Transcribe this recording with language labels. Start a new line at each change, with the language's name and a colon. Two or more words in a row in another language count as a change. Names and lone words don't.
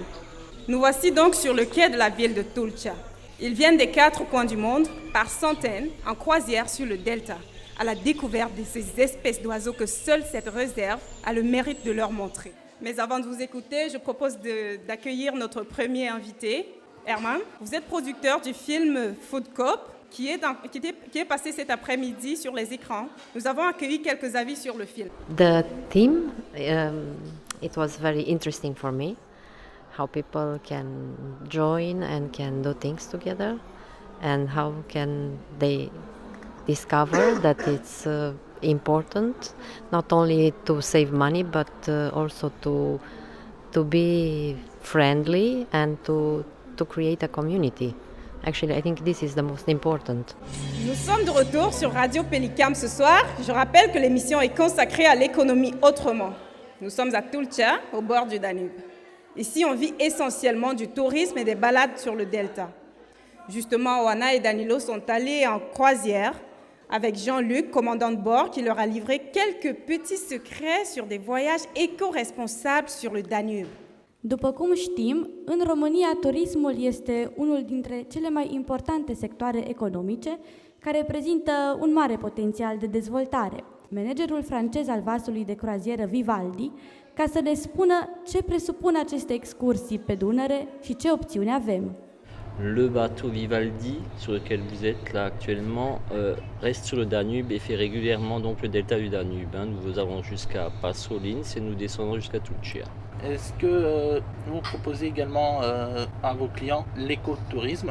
French: Nous voici donc sur le quai de la ville de Tulcea. Ils viennent des 4 coins du monde, par centaines, en croisière sur le delta, à la découverte de ces espèces d'oiseaux que seule cette réserve a le mérite de leur montrer. Mais avant de vous écouter, je propose d'accueillir notre premier invité, Herman. Vous êtes producteur du film Food Cop, qui est passé cet après-midi sur les écrans. Nous avons accueilli quelques avis sur le film.
English: The theme, it was very interesting for me, how people can join and can do things together, and how can they discover that it's important not only to save money but also to be friendly and to create a community. Actually, I think this is the most important.
French: Nous sommes de retour sur Radio Pélicam ce soir. Je rappelle que l'émission est consacrée à l'économie autrement. Nous sommes à Tulcea, au bord du Danube. Ici, on vit essentiellement du tourisme et des balades sur le delta. Justement, Oana et Danilo sont allés en croisière avec Jean-Luc, commandant de bord, qui leur a livré quelques petits secrets sur des voyages éco-responsables sur le Danube.
Romanian: După cum știm, în România turismul este unul dintre cele mai importante sectoare economice care prezintă un mare potențial de dezvoltare. Managerul francez al vasului de croazieră Vivaldi, ca să ne spună ce presupun aceste excursii pe Dunăre și ce opțiuni avem.
French: Le bateau Vivaldi, sur lequel vous êtes là actuellement, reste sur le Danube et fait régulièrement donc le delta du Danube. Nous allons jusqu'à Passolins et nous descendons jusqu'à Tulcea. Est-ce que vous proposez également à vos clients l'écotourisme ?